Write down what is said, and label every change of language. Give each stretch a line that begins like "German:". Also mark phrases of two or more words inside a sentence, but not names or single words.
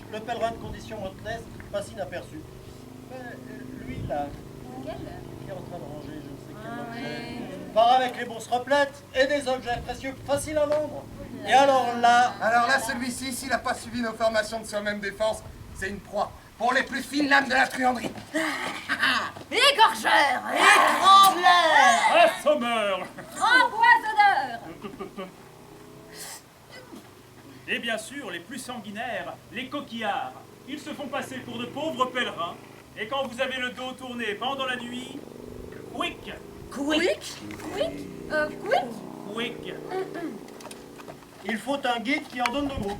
French: Le pèlerin de condition modeste passe inaperçu. Mais lui, là, qui est en train de ranger, je ne sais quel objet, part avec les bourses replètes et des objets précieux faciles à vendre. Et alors là, Celui-ci, s'il n'a pas suivi nos formations de soi-même défense, c'est une proie pour les plus fines lames de la truanderie. Égorgeur, Assommeur. Empoisonneur. Et bien sûr, les plus sanguinaires, les coquillards, ils se font passer pour de pauvres pèlerins. Et quand vous avez le dos tourné pendant la nuit,
English: quick, quick.
French: il faut un guide qui en donne le groupe.